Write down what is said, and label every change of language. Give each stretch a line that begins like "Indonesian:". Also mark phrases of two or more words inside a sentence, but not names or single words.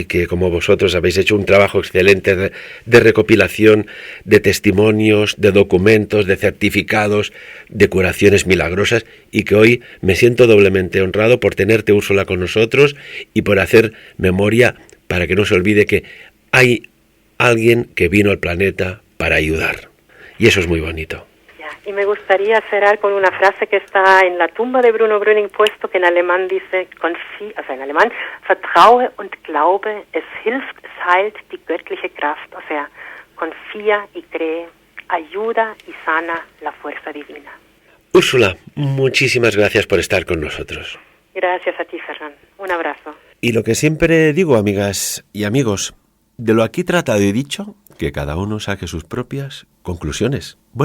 Spanish: que, como vosotros, habéis hecho un trabajo excelente de recopilación de testimonios, de documentos, de certificados, de curaciones milagrosas, y que hoy me siento doblemente honrado por tenerte, Úrsula, con nosotros y por hacer memoria para que no se olvide que hay alguien que vino al planeta para ayudar. Y eso es muy bonito. Y me gustaría cerrar con una frase que está en la tumba de Bruno Gröning puesto, que en alemán dice, en alemán,
German: vertraue und glaube, es hilft, es heilt die göttliche Kraft.
Spanish: O sea, confía y cree, ayuda y sana la fuerza divina. Úrsula, muchísimas gracias por estar con nosotros. Gracias a ti, Ferran. Un abrazo. Y lo que siempre digo, amigas y amigos, de lo aquí tratado y dicho, que cada uno saque sus propias conclusiones.